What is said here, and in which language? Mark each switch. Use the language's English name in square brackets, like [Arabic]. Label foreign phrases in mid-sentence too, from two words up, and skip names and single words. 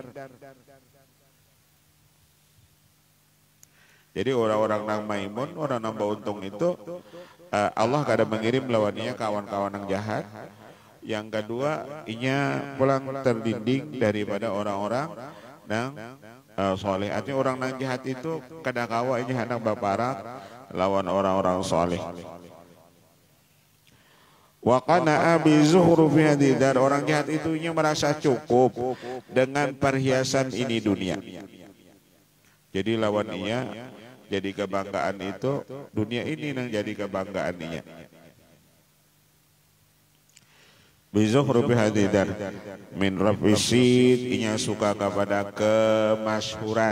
[Banjar] Jadi orang-orang nang maimun, orang nang untung itu Allah kada mengirim lawannya kawan-kawan yang jahat. Yang kedua, inya pulang terdinding daripada orang-orang nang soleh. Artinya orang nang jahat itu kada kawa inya hendak baparak lawan orang-orang soleh. [Arabic] Wa qana'a bi zuhrufi hadhihi dar, [Banjar] orang jahat itu inya merasa cukup dengan perhiasan ini dunia. Jadi lawan ia jadi kebanggaan itu dunia ini nang jadi kebanggaan ia. [Arabic] Bizuhrufi hadidar min rafisid, [Banjar] inya suka kepada kemasyhuran.